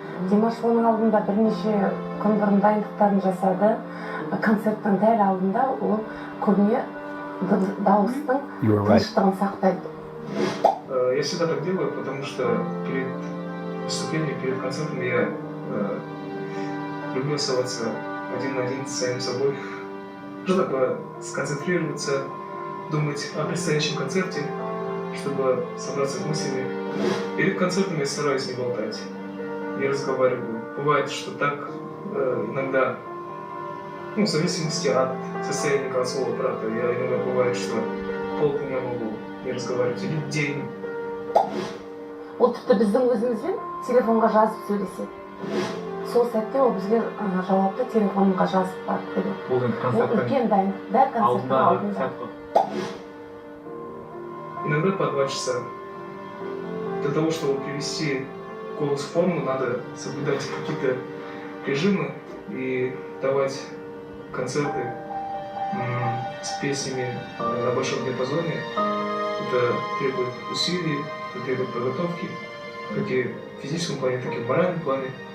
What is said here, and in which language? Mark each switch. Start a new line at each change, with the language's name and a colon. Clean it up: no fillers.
Kazakh: Димаш оның алдында бірнеше күн бұрын дайындықтарын жасады. Концерттің дәл алдында ол көбіне дауыстың тыныштығын сақтайды.
Russian: Я всегда так делаю, потому что перед выступлением, перед концертом я люблю оставаться один на один с самим собой, чтобы сконцентрироваться, думать о предстоящем концерте, чтобы собраться с мыслями. Перед концертом я стараюсь не болтать, не разговариваю. Бывает, что так иногда, в зависимости от состояния голосового аппарата, я иногда бывает, что полдня могу не разговаривать, или день.
Kazakh: Ол тіпті біздің өзімізбен телефонға жазып сөйлеседі. Сол сәтте ол бізге жауапты телефонға жазып барып береді. Ол үлкен дайындық, дәл концерттің алдында.
Russian: Иногда по 2 часа. Для того, чтобы привести голос в форму, надо соблюдать какие-то режимы и давать концерты с песнями на большом диапазоне. Это требует усилий, это требует подготовки, как и в физическом плане, так и в моральном плане.